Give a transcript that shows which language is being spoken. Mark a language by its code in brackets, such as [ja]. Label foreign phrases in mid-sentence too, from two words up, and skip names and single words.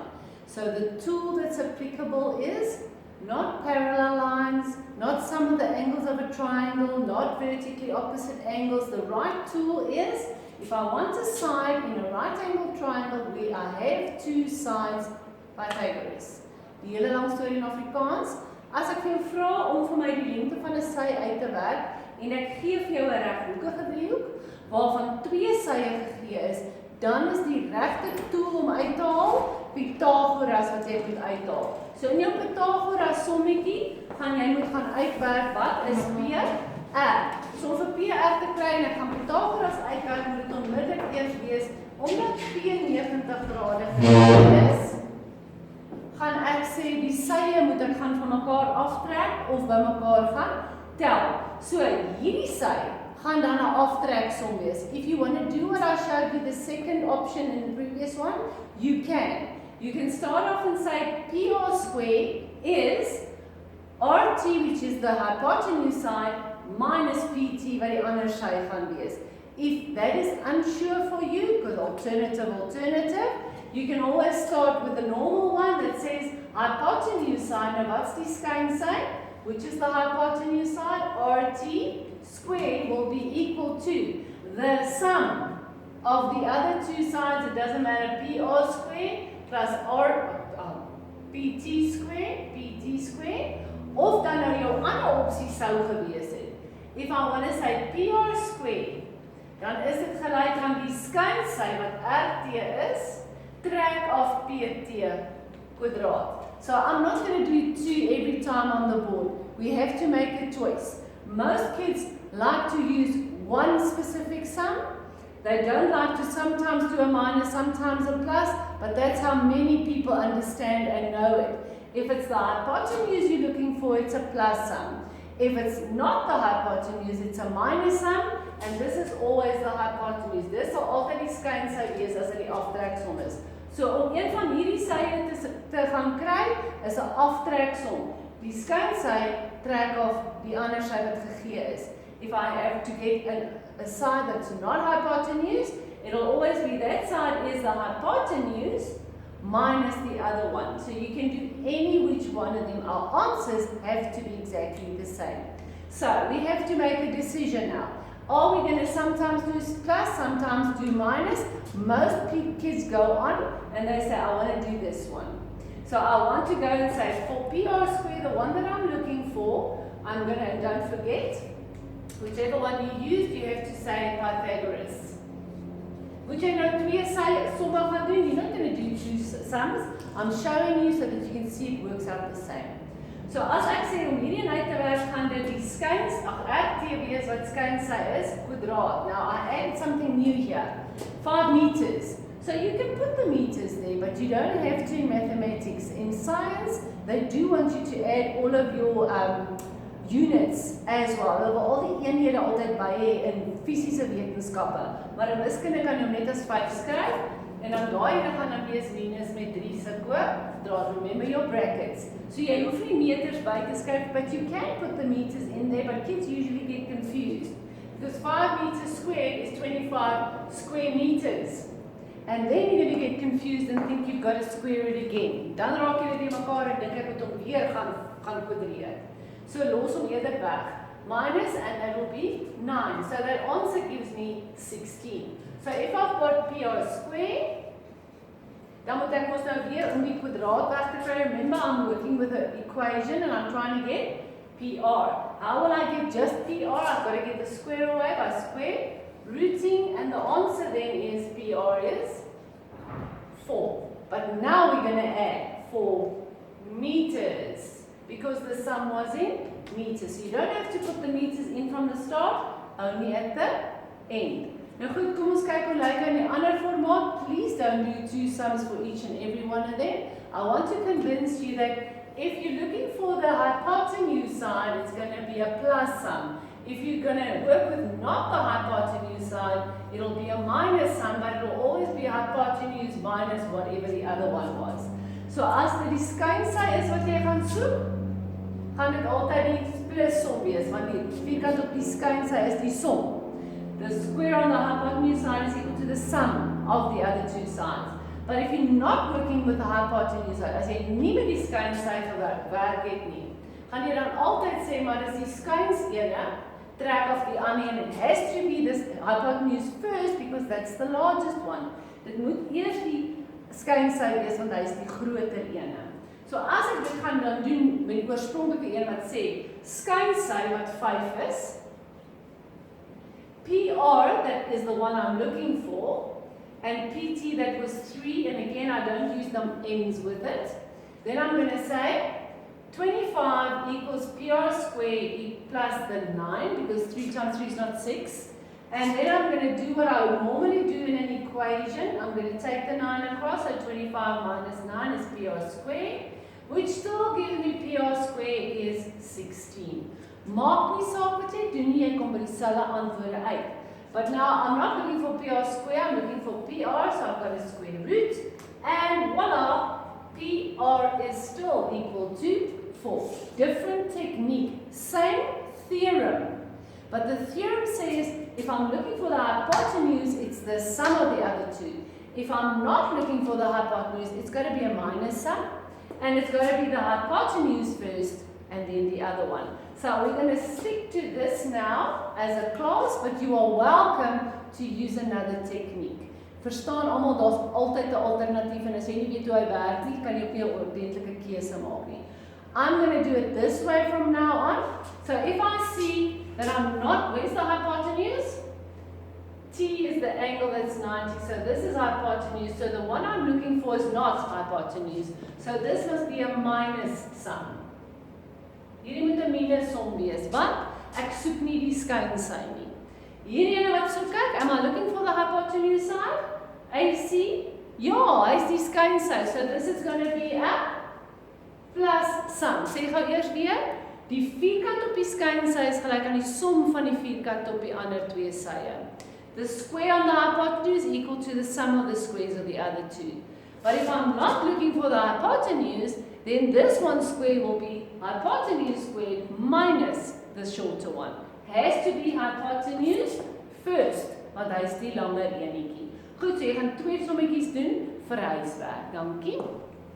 [en] So the tool that's applicable is not parallel lines, not sum of the angles of a triangle, not vertically opposite angles. The right tool is, if I want a side in a right angled triangle where I have 2 sides, Pythagoras. [af] Die hele lang storie in Afrikaans. As ek vir jou vra om vir my die lengte van 'n sy uit te werk en ek gee vir jou 'n reghoekige driehoek waarvan 2 sye gegee is, dan is die regte tool om uit te haal Pythagoras wat jy moet uithaal. So in jou Pythagoras sommetjie gaan jy moet gaan uitwerk wat is PR. So om vir PR te kry en ek gaan Pythagoras uitwerk, moet dit onmiddellik eers wees omdat P 90 grade gekeer is. Gaan ek sê die sye moet ek gaan van mekaar aftrek of by mekaar gaan tel. So hierdie sy gaan dan 'n aftreksom wees. [en] If you want to do what I showed you the second option in the previous one, you can. You can start off and say PR square is RT, which is the hypotenuse side, [af] minus PT wat die ander sy gaan wees. [en] If that is unsure for you, because alternative, you can always start with the normal one that says hypotenuse side. Now what's [af] die skyn [en] side? Which is the hypotenuse side? RT squared will be equal to the sum of the other 2 sides. It doesn't matter, PR squared plus PT squared. [af] Of dan nou jou ander opsie sou gewees het. [en] If I want to say PR squared, [af] dan is dit gelyk aan die skynsy wat RT is, trek of PT kwadraat. [en] So I'm not going to do 2 every time on the board. We have to make a choice. Most kids like to use one specific sum. They don't like to sometimes do a minus, sometimes a plus, but that's how many people understand and know it. If it's the hypotenuse you're looking for, it's a plus sum. If it's not the hypotenuse, it's a minus sum, and this is always the hypotenuse. Dis sal altyd die skynsy wees as dit die aftreksom is. So om een van hierdie sye te gaan kry, is 'n aftreksom. Die skynsy trek af die ander sy wat gegee is. If I have to get a side that's not hypotenuse, it'll always be that side is the hypotenuse minus the other one. So you can do any which one of them. Our answers have to be exactly the same. So we have to make a decision now. Are we going to sometimes do plus, sometimes do minus? Most kids go on and they say, I want to do this one. So I want to go and say, for PR square, the one that I'm looking for, I'm going to, don't forget, whichever one you used, you have to say Pythagoras. [af] Moet jy nou twee somme gaan doen? [en] You're not going to do two sums. I'm showing you so that you can see it works out the same. [af] So as ek sê om hierdie uit te werk, gaan dit die skuins, RTW is wat skuinsy is, kwadraat. [en] Now I add something new here. 5 meters. So you can put the meters there, but you don't have to in mathematics. In science, they do want you to add all of your units as well. [af] Hulle wil al die eenhede altyd by hê in fisiese wetenskappe. Maar in wiskunde kan jy net as 5 skryf en dan daai ene gaan dan wees minus met 3 se kwadraat. [en] Remember your brackets. [af] So jy hoef nie meters by te skryf, [en] but you can put the meters in there, but kids usually get confused. Because 5 meters squared is 25 square meters. And then you're going to get confused and think you've got to square it again. [af] Dan raak jy dit mekaar en dink ek moet hom weer gaan kwadreer. So los hom eerder weg. [en] Minus and that will be 9. So that answer gives me 16. So if I've got PR square, [af] dan moet ek mos nou weer om die kwadraat weg te kry. [en] Remember, I'm working with an equation and I'm trying to get PR. How will I get just PR? I've got to get the square away by square rooting, and the answer then is PR is 4. But now we're going to add 4 meters. Because the sum was in meters. So you don't have to put the meters in from the start, only at the end. [af] Nou goed, kom ons kyk hoe lyk in die ander formaat. [en] Please don't do 2 sums for each and every one of them. I want to convince you that if you're looking for the hypotenuse side, it's going to be a plus sum. If you're going to work with not the hypotenuse side, it'll be a minus sum, but it'll always be hypotenuse minus whatever the other one was. [af] So as dit die skuinsy is wat jy gaan soek, gaan dit altyd die plus som wees, want die vierkant op die skuinsy is die som. [en] The square on the hypotenuse side is equal to the sum of the other 2 sides. But if you're not working with the hypotenuse side, [af] as jy nie met die skuinsy gewerk het nie, gaan jy dan altyd sê, maar dis die skuins ene, trek of die ander, [en] and it has to be this hypotenuse first because that's the largest one. [af] Dit moet eers die skuinsy wees, want hy is die groter ene. So as ek dit gaan dan doen met die oorspronklike een wat sê skuinsy wat 5 is, [en] PR, that is the one I'm looking for, and PT that was 3, and again I don't use the ends with it, then I'm going to say 25 equals PR squared plus the 9, because 3 times 3 is not 6. And then I'm going to do what I would normally do in an equation. I'm going to take the 9 across, so 25 minus 9 is PR squared, which still gives me PR squared is 16. [af] Maak nie saak wat jy doen nie, jy kom by dieselfde antwoorde uit. [en] But now I'm not looking for PR square, I'm looking for PR, so I've got a square root. And voila, PR is still equal to 4. Different technique, same theorem. But the theorem says if I'm looking for the hypotenuse, it's the sum of the other 2. If I'm not looking for the hypotenuse, it's got to be a minus sum. And it's got to be the hypotenuse first and then the other one. So we're going to stick to this now as a class, but you are welcome to use another technique. [af] Verstaan almal, daar's altyd 'n alternatief en as jy nie weet hoe hy werk nie, kan jy op 'n ordentlike keuse maak nie. [en] I'm going to do it this way from now on. So if I see that I'm not, where's the hypotenuse? T is the angle that's 90, so this is hypotenuse. So the one I'm looking for is not hypotenuse. So this must be a minus sum. [af] Hierdie moet 'n minus som wees, want ek soek nie die skuinsy nie. Hierdie ene wat soek ek, [en] am I looking for the hypotenuse side? AC? [af] Ja, hy is die skuinsy. [en] So this is going to be a plus sum. [af] Sê gou eers weer, die vierkant op die skuinsy is gelyk aan die som van die vierkant op die ander 2 sye. [en] The square on the hypotenuse is equal to the sum of the squares of the other 2. But if I'm not looking for the hypotenuse, then this one square will be hypotenuse squared minus the shorter one. Has to be hypotenuse first, [af] want hy is die langer enetjie. Goed, so jy gaan 2 sommetjies doen vir huiswerk. Dankie.